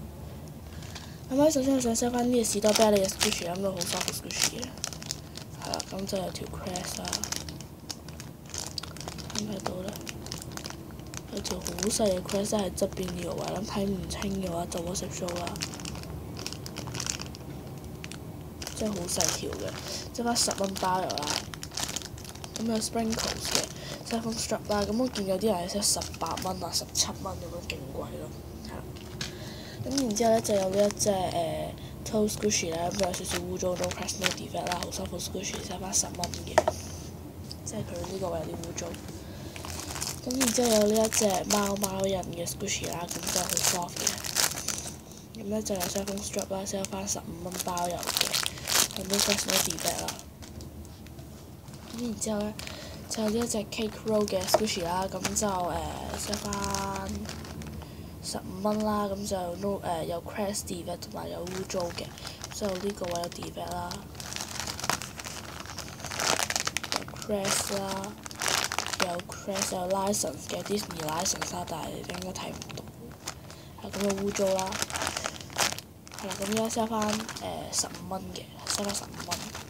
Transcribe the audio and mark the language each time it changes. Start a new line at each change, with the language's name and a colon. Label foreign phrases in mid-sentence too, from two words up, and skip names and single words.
Cantonese: 首先我想 sell 翻啲士多啤梨嘅 Squishy 啦，咁都好
English: soft Squishy
Cantonese: 嘅，係啦，咁就有條 crest 啦，咁喺度咧有條好細嘅 crest 喺側邊呢個位，咁睇唔清嘅話就
English: WhatsApp show
Cantonese: 啦，即係好細條嘅，即係翻10蚊包郵啦，咁有 sprinkles 嘅
English: siphon strap
Cantonese: 啦，咁我見有啲人係 sell 18蚊啊、17蚊咁樣，勁貴咯，係啦。咁然之後咧就有呢一隻
English: Toast Squishy
Cantonese: 咧，咁有少少污糟
English: no crest no defect
Cantonese: 啦，好
English: soft Squishy，
Cantonese: 收翻10蚊嘅，即係佢呢個位有啲污糟。咁然之後有呢一隻貓印嘅 Squishy 啦，咁就好 soft 嘅。咁咧就有
English: siphon strap
Cantonese: 啦，收翻15蚊包郵嘅，
English: no crest no defect
Cantonese: 啦。咁然之後咧就有呢一隻
English: Cake Roll
Cantonese: 嘅 Squishy 啦，咁就收翻15蚊啦，咁就有
English: crest defect
Cantonese: 同埋有污糟嘅，之後呢個位有 defect 啦，有 crest 啦，有 license 嘅
English: Disney license
Cantonese: 啦，但係你應該睇唔到，係咁嘅污糟啦，係啦，咁而家 sell 翻15蚊嘅，sell 翻15蚊。